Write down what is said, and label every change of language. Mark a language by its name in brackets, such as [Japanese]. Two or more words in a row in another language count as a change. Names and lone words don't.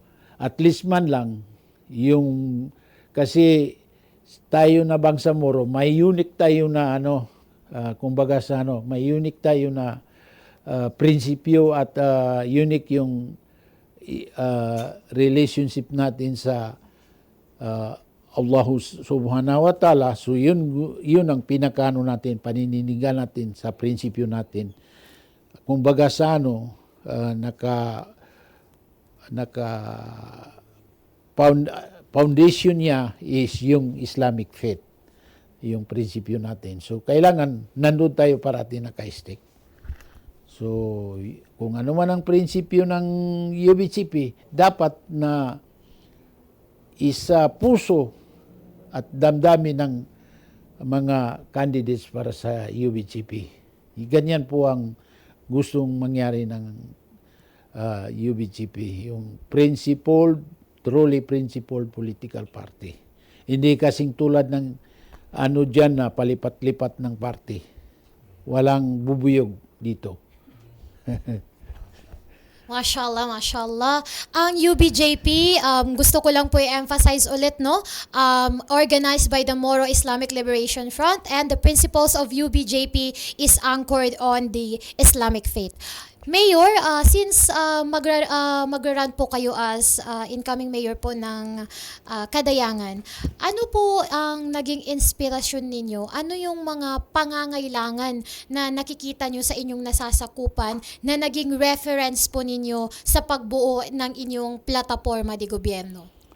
[English] At least [Filipino] man lang, kasi tayo na bangsamoro, may unique tayo na kumbaga sa may unique tayo na prinsipyo at unique yung relationship natin sa Allah [Arabic] سبحانه وتعالى. [Filipino] So yun ang pinakano natin, panininigan natin sa prinsipyo natin. Kumbaga sa foundation niya is yung [English] Islamic faith, [Filipino] yung prinsipyo natin. So, kailangan nandun tayo parati naka-stick. So, kung ano man ang prinsipyo ng UBGP, dapat na isa puso at damdamin ng mga candidates para sa UBGP. Ganyan po ang gustong mangyari ng UBGP, yung [English] truly principled political party. [Filipino] Hindi kasing tulad ng dyan na palipat-lipat ng party. Walang bubuyog dito. [Arabic] ما شاء الله ما شاء الله. [Filipino] Ang UBJP, gusto ko lang po i-emphasize ulit, [English] organized by the Moro Islamic Liberation Front, and the principles of UBJP is anchored on the Islamic faith. [Filipino] Mayor, since magra-run po kayo as [English] incoming mayor [Filipino] po ng Kadayangan, ano po ang naging inspirasyon ninyo? Ano yung mga pangangailangan na nakikita nyo sa inyong nasasakupan na naging reference po ninyo sa pagbuo ng inyong plataforma de gobyerno?